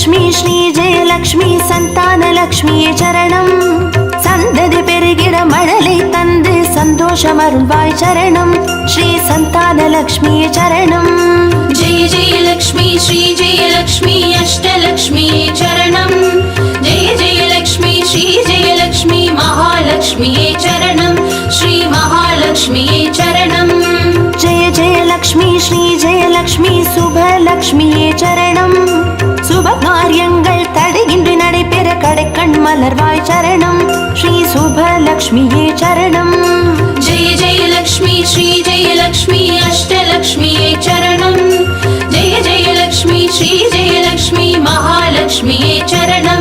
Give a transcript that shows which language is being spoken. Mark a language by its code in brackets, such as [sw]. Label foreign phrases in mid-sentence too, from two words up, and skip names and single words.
[ta] ஸ்ரீ ஜெயலக்ஷ்மி சந்தான லக்ஷ்மியே சரணம். சந்ததி பெருகிட மழலை தந்து சந்தோஷம் அருள்வாய் சரணம். ஸ்ரீ சந்தான லக்ஷ்மியே சரணம். [sa] जय जय लक्ष्मी श्री जय लक्ष्मी अष्टलक्ष्मी चरणं. जय जय लक्ष्मी श्री जय लक्ष्मी महालक्ष्मी चरणं. श्री महालक्ष्मी चरणं. जय जय लक्ष्मी श्री जय लक्ष्मी [ta] சுபலக்ஷ்மியே சரணம். சுப காரியங்கள் தடையின்றி நடைபெற கடைக்கண் மலர்வாய் சரணம். ஸ்ரீ சுபலக்ஷ்மியே சரணம். [sa] जय जय लक्ष्मी श्री जय लक्ष्मी अष्टलक्ष्मी चरणं. जय जय लक्ष्मी श्री जय लक्ष्मी महालक्ष्मी चरणं.